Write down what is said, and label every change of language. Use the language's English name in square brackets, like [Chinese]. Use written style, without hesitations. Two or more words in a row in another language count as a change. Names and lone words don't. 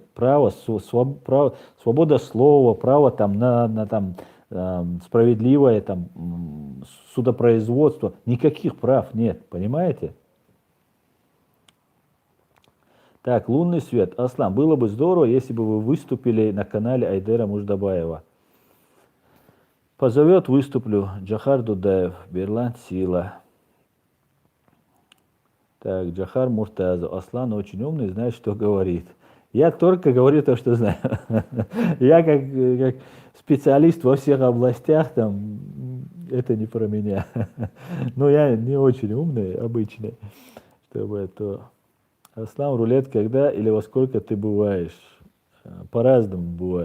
[Russian] Право, свобода слова, право там, на там, справедливое там, судопроизводство. Никаких прав нет, понимаете? Так, лунный свет. Аслан, было бы здорово, если бы вы выступили на канале Айдера Муждабаева. Позовет, выступлю. Джахар Дудаев, Берланд Сила. Так, Джахар Муртазов. Аслан очень умный, знает, что говорит. Я только говорю то, что знаю. Я как специалист во всех областях, там, это не про меня. Но я не очень умный, обычный, чтобы это... Аслан, рулет когда или во сколько ты бываешь?